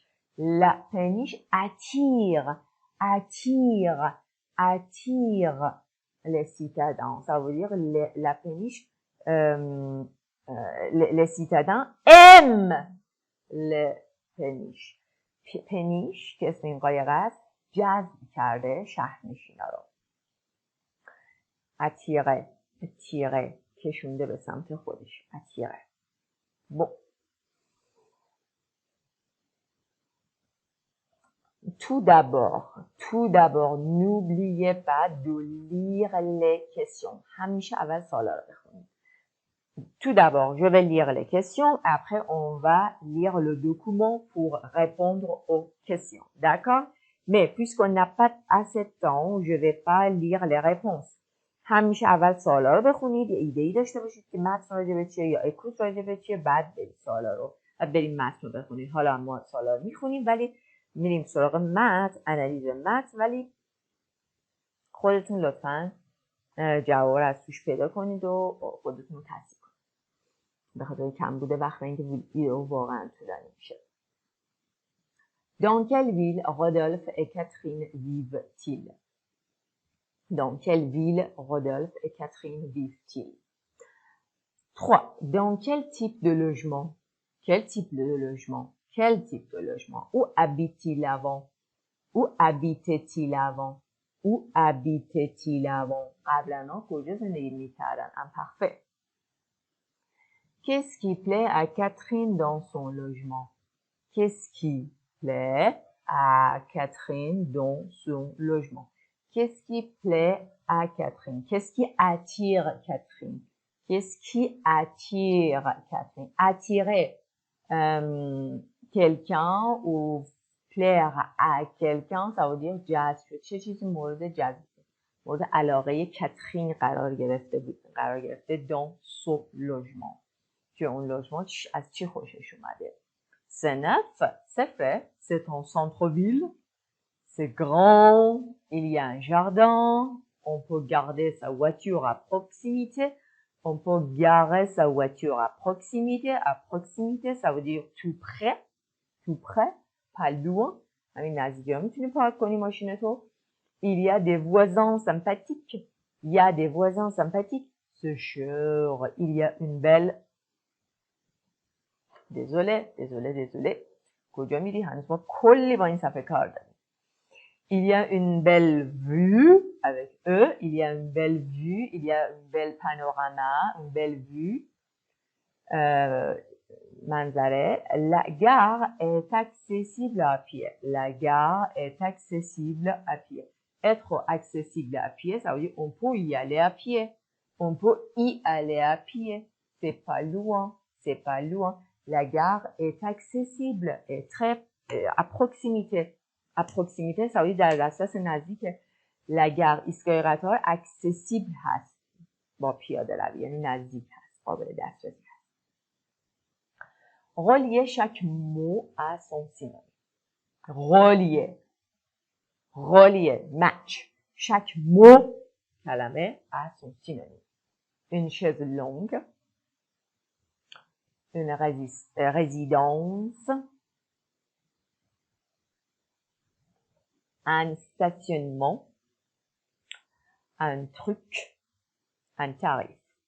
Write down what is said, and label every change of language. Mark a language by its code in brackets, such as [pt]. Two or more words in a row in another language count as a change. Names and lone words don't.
[fr] La péniche attire les citadins. Ça veut dire la péniche, les citadins aiment les péniches. [fa] péniche که اسم این قایقه است جذب کرده شهرنشینا رو. attirer کشونده به سمت خودش. [fr] attirer. Bon. Tout d'abord, n'oubliez pas de lire les questions. [fa] همیشه اول سوالا رو بخونید. [fr] Tout d'abord, je vais lire les questions. Après, on va lire le document pour répondre aux questions. D'accord? Mais puisqu'on n'a pas assez de temps, je vais pas lire les réponses. [fa] همیشه اول سوالا رو بخونید. یه ایده‌ای داشته باشید که متن راجع به چیه یا اکروس راجع به چیه، بعد برید سوالا رو بریم متن رو بخونید. حالا ما سوالا رو میخونیم ولی میریم سراغ متن، انالیز متن، ولی خودتون لطفاً جواب رو از توش پیدا کنید و خودتون رو تصحیح کنید. به خاطر کم بوده وقت اینکه ویدیو واقعا طولانی میشه. [fr] Dans quelle ville Rodolphe et Catherine vivent-ils? Dans quelle ville Rodolphe et Catherine vivent-ils? 3. Dans quel type de logement? Quel type de logement? Quel type de logement? Où habite-t-il avant? Où habitait-il avant? Où habitait-il avant? [fa] قبلا کجا زندگی میکردن؟ imparfait. [fr] Qu'est-ce qui plaît à Catherine dans son logement? Qu'est-ce qui plaît à Catherine dans son logement? Qu'est-ce qui plaît à Catherine? Qu'est-ce qui attire Catherine? Qu'est-ce qui attire Catherine? Attirer, quelqu'un ou plaire à quelqu'un ça veut dire [fa] جذب شد. [fr] چه چیزی مورد جذب مورد علاقه کاترین قرار گرفته بود قرار گرفته dans son logement که اون لوژمان از چی خوشش اومده. C'est neuf, c'est frais, c'est en centre-ville, c'est grand, il y a un jardin, on peut garder sa voiture à proximité, on peut garer sa voiture à proximité ça veut dire tout près, pas loin, [fa] همین نزدیکی ها میتونی پارک کنی ماشینتو. [fr] Il y a des voisins sympathiques, il y a des voisins sympathiques, c'est cher, il y a une belle désolé [fa] کجا میری هنوز ما کلی با این صفحه کار داریم. [fr] Il y a une belle vue avec eux, il y a une belle vue, il y a une belle panorama, une belle vue. [fa] منظره. [fr] La gare est accessible à pied. La gare est accessible à pied. Être accessible à pied, ça veut dire on peut y aller à pied. On peut y aller à pied. C'est pas loin, c'est pas loin. La gare est accessible, est très à proximité. À proximité, ça veut dire [fa] در دسترس نزدیکه. [fr] La gare [fa] ایستگاه قطار [fr] accessible هست. [fa] با پیاده روی یعنی نزدیک هست. قابل دسترسی هست. [fr] Relier chaque mot à son synonyme. Relier, match. Chaque mot کلمه à son synonyme. Une chaise longue. Une résidence, un stationnement, un truc, un tarif.